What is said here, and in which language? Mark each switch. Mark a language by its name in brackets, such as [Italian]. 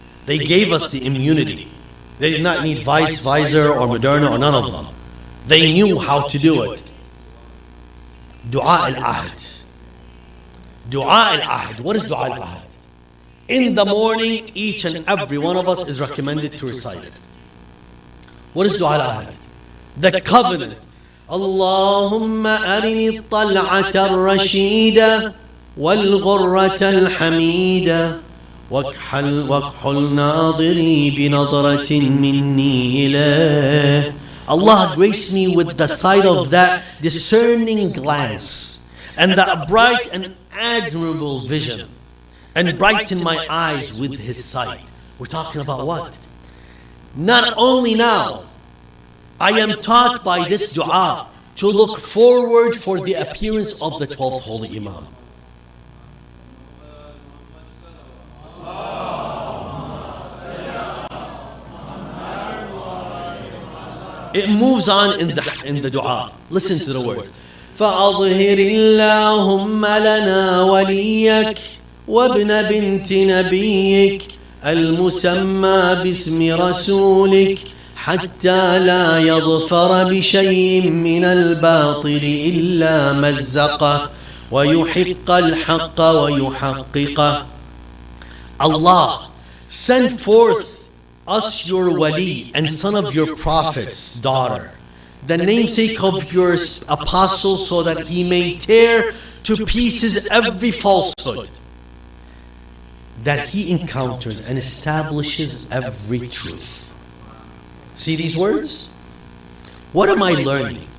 [English] They gave us the immunity. They did not need Pfizer or Moderna or none of them. They knew how to do it. Dua al-Ahd. Dua al-Ahd. What is Dua al-Ahd? In the morning, each and every one of us is recommended to recite it. What is Dua al-Ahd? The covenant. [Arabic] Allahumma arini tal'ata ar-rashida والغرة الحميدة واكحل ناظري بنظرة مني إليه. [English] Allah grace me with the sight of that discerning glance and that bright and admirable vision, and brighten my eyes with His sight. We're talking about what? Not only now, I am taught by this dua to look forward for the appearance of the 12th Holy Imam. It moves on in the dua. Listen to the words. [Arabic] فأظهر اللهم لنا وليك وابن بنت نبيك المسمى باسم رسولك حتى لا يظفر بشيء من الباطل إلا مزقه ويحق الحق ويحققه. [English] Allah, send forth us your wali and son of your prophet's daughter, the namesake of your apostle, so that he may tear to pieces every falsehood that he encounters and establishes every truth. See these words? What am I learning?